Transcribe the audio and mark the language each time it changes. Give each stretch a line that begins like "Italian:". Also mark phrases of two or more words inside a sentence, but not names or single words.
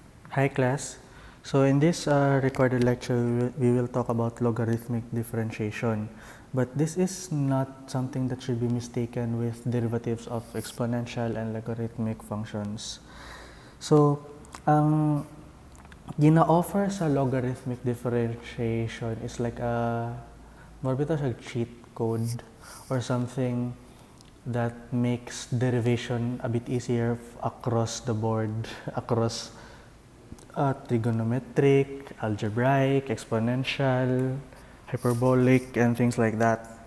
English: Hi class. So in this recorded lecture, we will talk about logarithmic differentiation. But this is not something that should be mistaken with derivatives of exponential and logarithmic functions. So,
Cebuano: ang gina-offer sa
English: logarithmic differentiation is like a, more
Cebuano: bitaw siya
English: cheat code or something that makes derivation a bit easier across the board, across trigonometric, algebraic, exponential, hyperbolic, and things like that.